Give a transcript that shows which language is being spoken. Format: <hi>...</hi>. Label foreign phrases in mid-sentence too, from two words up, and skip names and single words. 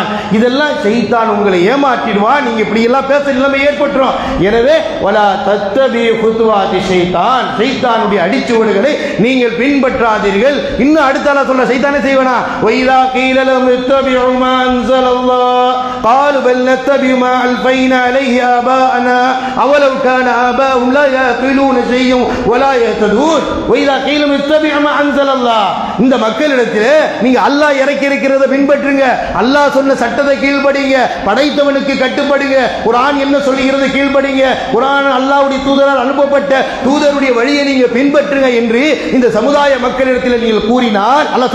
<ta>இதெல்லாம் ஷைத்தான் உங்களை ஏமாற்றிடுவான். நீங்க இப்படி எல்லாம் பேச நிலைமை ஏற்பட்டுரும். எனவே</ta> <ar>ولا تتبعوا خطوات الشيطان,</ar> <ta>ஷைத்தானுடைய அடிச்சுவடுகளை நீங்கள் பின்பற்றாதீர்கள். இன்னும் அடுத்தால சொல்ல ஷைத்தானே செய்வனா,</ta> <ar>وإذا قيل لهم اتبعوا ما أنزل الله قالوا بل نتبع ما ألفينا عليه آباءنا أولو كان آباؤهم لا يعقلون شيئا ولا يهتدون. وإذا قيل اتبعوا ما أنزل الله,</ar> <ta>இந்த மக்களிடத்தில் நீங்க அல்லாஹ் இறக்கி இருக்கிறத பின்பற்றுங்க, அல்லாஹ் சொன்ன சட்டத்தை கீழ்ப்படிங்க, படைத்தவனுக்கு கட்டுப்படுங்க, குர்ஆன் என்ன சொல்லுகிறது கீழ்ப்படிங்க, குர்ஆன் அல்லாஹ்வுடைய தூதரால் அனுப்பப்பட்ட தூதருடைய வழியை நீங்க பின்பற்றுங்க என்று இந்த சமுதாய மக்களிடத்தில் நீங்கள் கூறினால் அல்லாஹ்</ta>